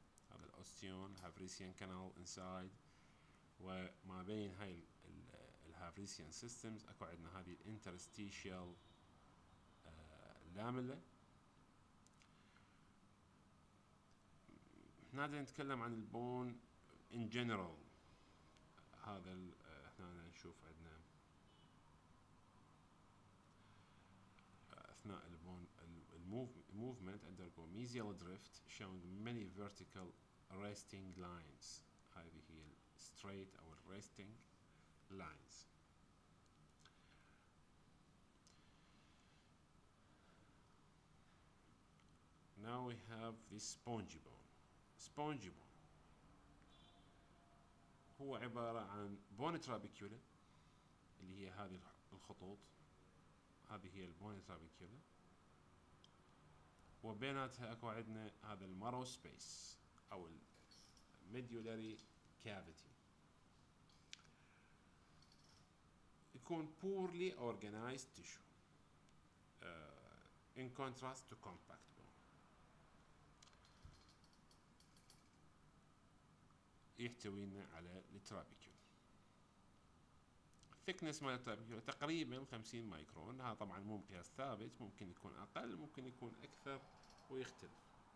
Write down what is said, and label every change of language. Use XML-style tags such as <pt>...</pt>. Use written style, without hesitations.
<ar>هذا الاوستيون هافريسيان كانال انسايد، وما بين هاي الهافريسيان سيستمز اكو عندنا هذه الانترستيشيال لاميلا. هنا نتكلم عن البون</ar> <en>in general.</en> <ar>هذا هنا نشوف عندنا أثناء البون</ar> <en>movement undergo mesial drift showing many vertical resting lines.</en> <ar>هذه هي</ar> <en>straight أو resting lines. Now we have this spongy bone.</en> <ar>spongy bone هو عبارة عن بون ترابيكيولا، اللي هي هذه الخطوط، هذه هي البون ترابيكيولا، وبيناتها اكو عندنا هذا المارو سبيس او الميديولاري كافيتي. يكون</ar> <en>poorly organized tissue in contrast to compact bone.</en> <ar>يحتوينا على الترابيكيولا. thickness مال الترابيكيولا تقريبا 50 مايكرون. هذا طبعا مو مقياس ثابت، ممكن يكون اقل ممكن يكون اكثر ويختلف.</ar>